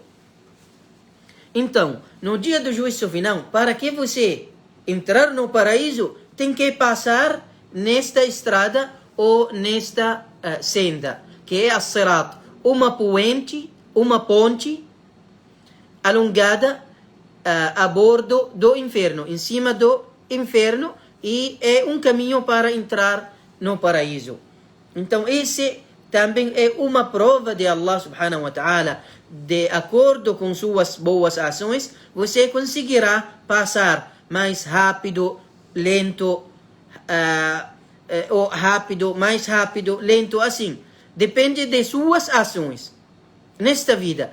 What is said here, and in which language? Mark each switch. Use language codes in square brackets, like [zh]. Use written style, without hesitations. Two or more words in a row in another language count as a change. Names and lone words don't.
[pt] Então, no dia do juízo final, para que você entrar no paraíso, tem que passar nesta estrada ou nesta senda, que é a sirat, uma ponte alongada a bordo do inferno, em cima do inferno, e é um caminho para entrar no paraíso. Então, esse também é uma prova de [ar] الله سبحانه وتعالى. [pt] De acordo com suas boas ações, você conseguirá passar mais rápido, lento, ou rápido, mais rápido, lento, assim. Depende de suas ações nesta vida.